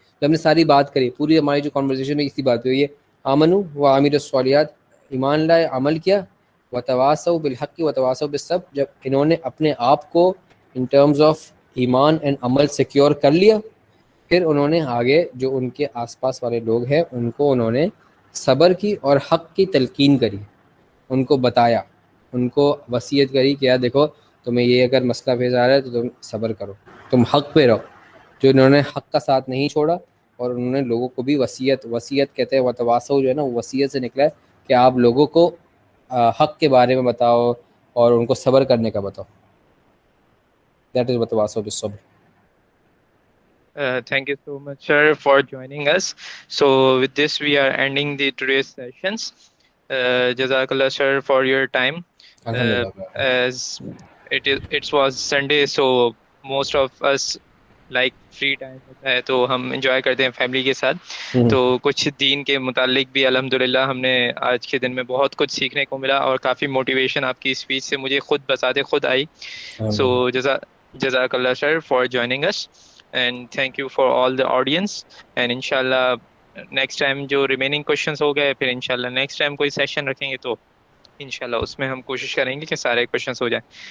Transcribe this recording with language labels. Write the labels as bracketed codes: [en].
[ur] جب ہم نے ساری بات کری، پوری ہماری جو کنورسیشن میں اسی بات پہ ہوئی ہے، [ar] آمنوا وعملوا الصالحات، [ur] ایمان لائے، عمل کیا، [ar] وتواصوا بالحق وتواصوا بالصبر، [ur] جب انہوں نے اپنے آپ کو [en] in terms of ایمان and عمل secure [ur] کر لیا، پھر انہوں نے آگے جو ان کے آس پاس والے لوگ ہیں ان کو انہوں نے صبر کی اور حق کی تلقین کری، ان کو بتایا، ان کو وصیت کری کہ یار دیکھو تمہیں یہ اگر مسئلہ پیش آ رہا ہے تو تم صبر کرو، تم حق پہ رہو. جو انہوں نے حق کا ساتھ نہیں چھوڑا، اور انہوں نے لوگوں کو بھی وصیت کہتے ہیں، وتواصوا جو ہے نا، وصیت سے نکلا ہے کہ آپ لوگوں کو حق کے بارے میں بتاؤ اور ان کو صبر کرنے کا بتاؤ. [en] that is [ar] وتواصوا بالصبر. [en] Thank you so much, sir, for joining us. So with this, we are ending the today's sessions. Jazakallah, sir, for your time. [ar] الحمدللہ. [en] As it was Sunday, so most of us like free time [ur] ہوتا ہے تو ہم enjoy کرتے ہیں family کے ساتھ. تو کچھ دین کے متعلق بھی الحمدللہ ہم نے آج کے دن میں بہت کچھ سیکھنے کو ملا، اور کافی موٹیویشن آپ کی اسپیچ سے مجھے خود بساتے خود آئی. [en] So جزاک اللہ sir for joining اس، and thank you for all the audience. [ur] And انشاءاللہ نیکسٹ ٹائم جو ریمیننگ کوشچنس ہو گئے، پھر انشاءاللہ نیکسٹ ٹائم کوئی سیشن رکھیں گے تو انشاءاللہ اس میں ہم کوشش کریں گے کہ سارے کوشچنس ہو جائیں.